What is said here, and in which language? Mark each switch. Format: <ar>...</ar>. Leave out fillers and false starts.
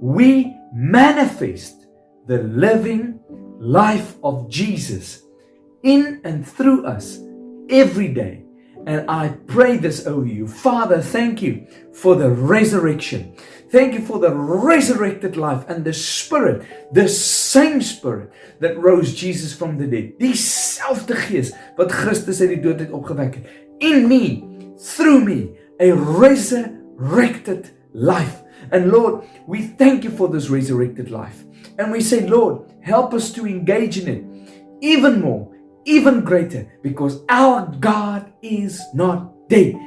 <en>We manifest the living life of Jesus in and through us every day. And I pray this over you. Father, thank you for the resurrection. Thank you for the resurrected life and the Spirit, the same Spirit that rose Jesus from the dead.</en> <af>Dieselfde Gees wat Christus uit die dood het opgewek het.</af> <en>In me, through me, a resurrected life. And Lord, we thank you for this resurrected life. And we say, Lord, help us to engage in it even more, even greater, because our God is not dead.</en>